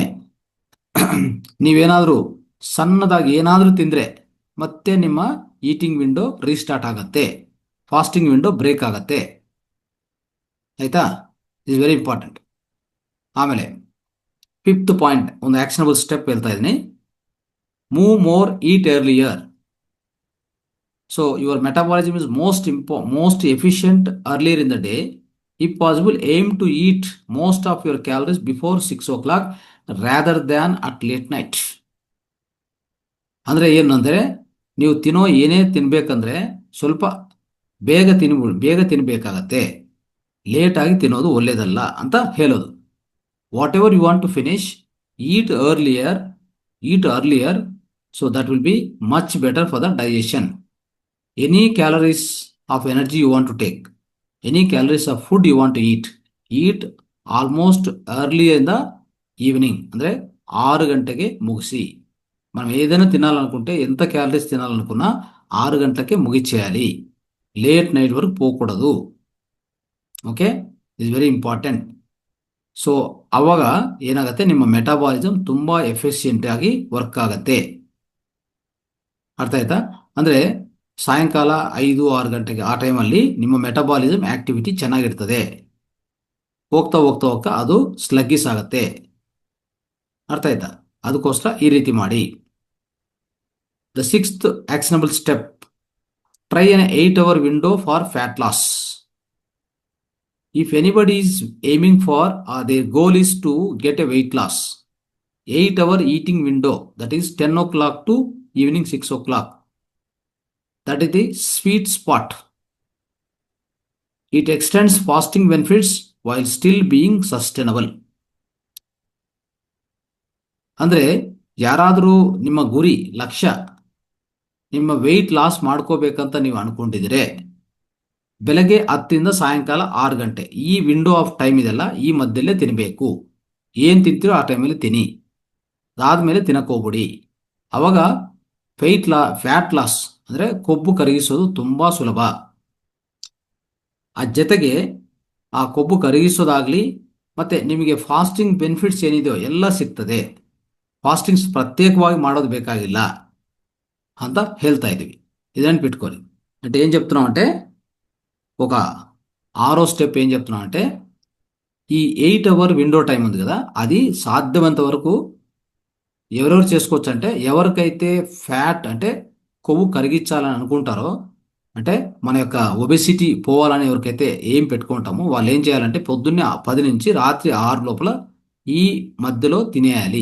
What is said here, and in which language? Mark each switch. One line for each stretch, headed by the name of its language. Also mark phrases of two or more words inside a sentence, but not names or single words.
Kannada: ನೀವೇನಾದರೂ ಸಣ್ಣದಾಗಿ ಏನಾದರೂ ತಿಂದರೆ ಮತ್ತೆ ನಿಮ್ಮ
English: eating window restart
Kannada: ಆಗತ್ತೆ,
English: fasting window break
Kannada: ಆಗತ್ತೆ.
English: ಆಯಿತಾ? is very important.
Kannada: ಆಮೇಲೆ 5th ಪಾಯಿಂಟ್, ಒಂದು
English: actionable step
Kannada: ಹೇಳ್ತಾ ಇದ್ದೀನಿ.
English: move more, eat earlier. So your metabolism is most efficient earlier in the day. If possible, aim to eat most of your calories before 6 o'clock rather than at late night.
Kannada: ಅಂದರೆ ಏನಂದರೆ, ನೀವು ತಿನ್ನೋ ಏನೇ ತಿನ್ಬೇಕಂದ್ರೆ ಸ್ವಲ್ಪ ಬೇಗ ತಿನ್ನಬೇಕಾಗತ್ತೆ. ಲೇಟಾಗಿ ತಿನ್ನೋದು ಒಳ್ಳೆಯದಲ್ಲ ಅಂತ ಹೇಳೋದು.
English: what ever you want to finish, eat earlier, so that will be much better for the digestion. Any calories of energy you want to take, any calories of food you want to eat almost early in the evening.
Kannada: ಅಂದರೆ 6 ಗಂಟೆಗೆ ಮುಗಿಸಿ.
Telugu: మనం ఏదైనా తినాలనుకుంటే, ఎంత క్యాలరీస్ తినాలనుకున్నా 6 గంటలకే ముగిచేయాలి.
English: late night
Telugu: వరకు పోకూడదు.
English: okay, is very important.
Kannada: ಸೊ ಅವಾಗ ಏನಾಗುತ್ತೆ, ನಿಮ್ಮ ಮೆಟಾಬಾಲಿಸಮ್ ತುಂಬ ಎಫಿಷಿಯೆಂಟ್ ಆಗಿ ವರ್ಕ್ ಆಗತ್ತೆ. ಅರ್ಥ ಆಯ್ತಾ? ಅಂದರೆ ಸಾಯಂಕಾಲ 5-6 ಗಂಟೆಗೆ ಆ ಟೈಮಲ್ಲಿ ನಿಮ್ಮ
English: metabolism activity
Kannada: ಚೆನ್ನಾಗಿರ್ತದೆ. ಹೋಗ್ತಾ ಹೋಗ್ತಾ ಹೋಗ್ತಾ ಅದು ಸ್ಲಗ್ಗಿಸ್ ಆಗುತ್ತೆ. ಅರ್ಥ ಆಯ್ತಾ? ಅದಕ್ಕೋಸ್ಕರ ಈ ರೀತಿ ಮಾಡಿ.
English: the 6th actionable step, try an 8-hour window for fat loss. If anybody is aiming for their goal is to get a weight loss, 8-hour eating window, that is 10 o'clock to evening 6 o'clock, that is the sweet spot. It extends fasting benefits while still being sustainable.
Kannada: ಅಂದರೆ ಯಾರಾದರೂ ನಿಮ್ಮ ಗುರಿ ಲಕ್ಷ್ಯ ನಿಮ್ಮ
English: weight loss
Kannada: ಮಾಡ್ಕೋಬೇಕಂತ ನೀವು ಅನ್ಕೊಂಡಿದ್ರೆ, ಬೆಳಗ್ಗೆ 10ರಿಂದ ಸಾಯಂಕಾಲ 6 ಗಂಟೆ ಈ
English: window of time
Kannada: ಇದೆಲ್ಲ, ಈ ಮಧ್ಯದಲ್ಲೇ ತಿನ್ನಬೇಕು. ಏನು ತಿಂತೀರೋ ಆ ಟೈಮಲ್ಲಿ ತಿನ್ನಿ, ಅದಾದಮೇಲೆ ತಿನ್ನಕ್ಕೋಗ್ಬಿಡಿ. ಅವಾಗ
English: fat loss
Kannada: ಅಂದರೆ ಕೊಬ್ಬು ಕರಗಿಸೋದು ತುಂಬ ಸುಲಭ. ಆ ಜೊತೆಗೆ ಆ ಕೊಬ್ಬು ಕರಗಿಸೋದಾಗಲಿ ಮತ್ತು ನಿಮಗೆ
English: fasting benefits
Kannada: ಏನಿದೆಯೋ ಎಲ್ಲ ಸಿಗ್ತದೆ. ಫಾಸ್ಟಿಂಗ್ಸ್ ಪ್ರತ್ಯೇಕವಾಗಿ ಮಾಡೋದು ಬೇಕಾಗಿಲ್ಲ ಅಂತ ಹೇಳ್ತಾ ಇದ್ದೀವಿ. ಇದನ್ನು ಬಿಟ್ಕೊಳ್ಳಿ.
Telugu: అంటే ఏం చెప్తున్నాం అంటే, ఒక 6వ స్టెప్ ఏం చెప్తున్నాం అంటే, ఈ
English: 8-hour window time
Telugu: ఉంది కదా, అది సాధ్యమైనంత వరకు ఎవరెవరు చేసుకోవచ్చు అంటే, ఎవరికైతే ఫ్యాట్ అంటే కొవ్వు కరిగించాలని అనుకుంటారో, అంటే మన యొక్క ఒబెసిటీ పోవాలని ఎవరికైతే ఏం పెట్టుకుంటామో వాళ్ళు ఏం చేయాలంటే, పొద్దున్నే 10 నుంచి రాత్రి 6 లోపల ఈ మధ్యలో తినేయాలి.